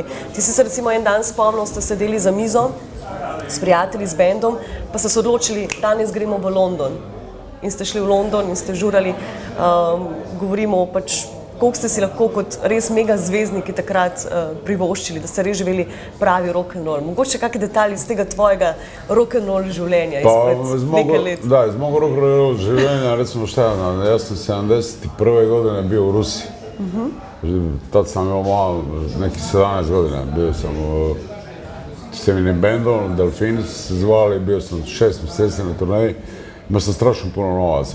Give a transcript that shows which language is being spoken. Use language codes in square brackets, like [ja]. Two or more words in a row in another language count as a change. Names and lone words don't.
[sl] Ti si se recimo en dan spomnil, ste sedeli za mizo s prijatelji, z bendom, pa ste se odločili, danes gremo v London. In ste šli v London in ste žurali, govorimo pač, koliko ste si lahko kot res mega zvezdniki takrat privoščili, da ste res živeli pravi rock'n'roll. Mogoče kakšni detalji iz tega tvojega rock'n'roll življenja izpred nekaj let? [hr] Da, iz mog rock'n'roll življenja, recimo šta, jaz sam 71. godine bio u Rusiji. Tad sam imao malo, nekih 17 godina, bio sam s jednim bendom, Delfini su se zvali, bio sam 6 mjeseci na turneji, imao sam strašno puno novaca.